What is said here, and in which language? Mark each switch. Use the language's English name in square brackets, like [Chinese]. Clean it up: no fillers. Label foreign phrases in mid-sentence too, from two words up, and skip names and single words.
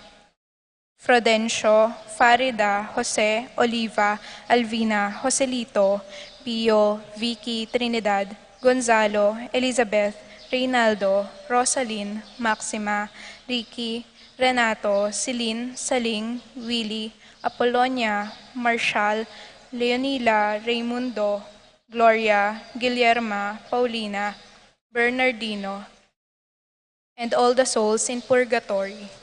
[English] Frodencio, Farida, Jose, Oliva, Alvina, Joselito, Pio, Vicky, Trinidad, Gonzalo, Elizabeth, Reynaldo, Rosalyn, Maxima, Ricky, Renato, Celine, Saling, Willie, Apollonia, Marshall, Leonila, Raimundo, Gloria, Guillerma, Paulina, Bernardino, and all the souls in purgatory.